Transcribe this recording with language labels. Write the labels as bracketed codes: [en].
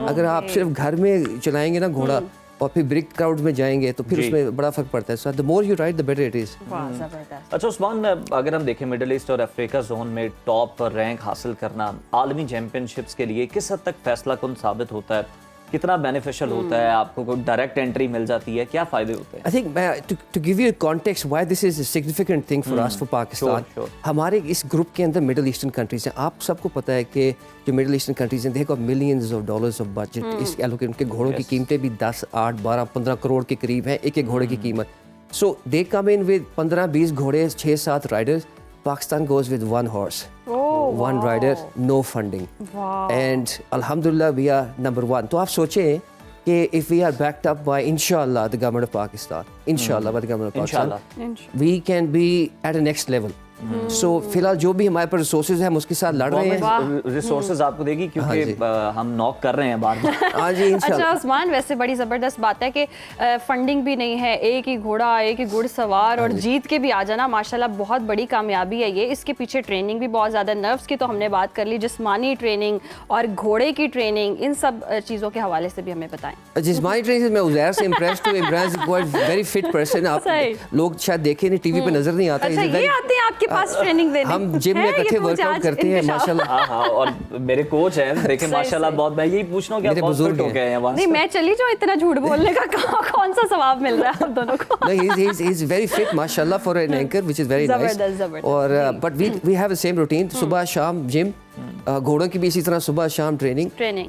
[ur] اگر آپ صرف گھر میں چلائیں گے نا گھوڑا اور پھر بگ کراؤڈ میں جائیں گے تو پھر اس میں بڑا فرق پڑتا ہے. [en] So the more you ride the better it is. [ur] اچھا عثمان, اگر ہم دیکھیں مڈل ایسٹ اور افریقہ زون میں ٹاپ رینک حاصل کرنا عالمی چیمپئن شپس کے لیے کس حد تک فیصلہ کن ثابت ہوتا ہے؟ کتنا بینیفیشل ہوتا ہے؟ آپ کو کوئی ڈائریکٹ انٹری مل جاتی ہے؟ کیا فائدے ہوتے ہیں؟ [en] I think to give you a context why this is a significant thing for us for Pakistan. [ur] ہمارے اس گروپ کے اندر مڈل ایسٹرن کنٹریز ہیں. آپ سب کو پتہ ہے کہ جو مڈل ایسٹرن کنٹریز ہیں دیکھو [en] Millions of dollars of budget. [ur] اس ان کے گھوڑوں کی قیمتیں بھی 10, 8, 12, 15 کروڑ کے قریب ہیں ایک ایک گھوڑے کی قیمت. [en] So they come in with 15-20 گھوڑے, 6-7 riders. Pakistan goes with one horse, one rider, no funding. And alhamdulillah we are number 1. [ur] تو آپ سوچیں کہ [en] if we are backed up by inshallah the government of Pakistan, inshallah by the government of Pakistan, we can be at the next level. [ur] سو فی الحال جو بھی ہمارے پاس resources ہیں ہم اس کے ساتھ لڑ رہے ہیں. ریسورسز آپ کو دے گی کیونکہ ہم نوک کر رہے ہیں بار بار. ہاں جی انشاءاللہ. اچھا عثمان, ویسے بڑی زبردست بات ہے کہ فنڈنگ بھی نہیں ہے, ایک ہی گھوڑا, ایک ہی گھڑ سوار اور جیت کے بھی آ جانا ماشاءاللہ بہت بڑی کامیابی ہے یہ. اس کے پیچھے ٹریننگ بھی بہت زیادہ, نروس کی تو ہم نے بات کر لی, جسمانی ٹریننگ اور گھوڑے کی ٹریننگ, ان سب چیزوں کے حوالے سے بھی ہمیں بتائیں. جسمانی ٹریننگ میں عزیر سے امپریسڈ ہوں. [en] Imran is quite very fit person. [ur] آپ لوگ شاید دیکھیں نہیں, ٹی وی پہ نظر نہیں آتا. اچھا یہ آتے ہیں آپ کے پاس ٹریننگ دینے؟ ہم جم میں اکٹھے ورک آؤٹ کرتے ہیں ماشاءاللہ. ہاں, اور میرے کوچ ہیں دیکھیں ماشاءاللہ بہت. میں یہی پوچھ رہا ہوں کہ آپ بزرگ ہو گئے ہیں وہاں. نہیں میں چلی جاؤں, اتنا جھوٹ بولنے کا کون سا ثواب مل رہا ہے آپ دونوں کو؟ [en] No, he is very fit ماشاءاللہ for an anchor, which is very nice. [ur] اور [en] but we have the same routine. [ur] صبح شام جم, گھوڑوں کی بھی اسی طرح صبح شام ٹریننگ.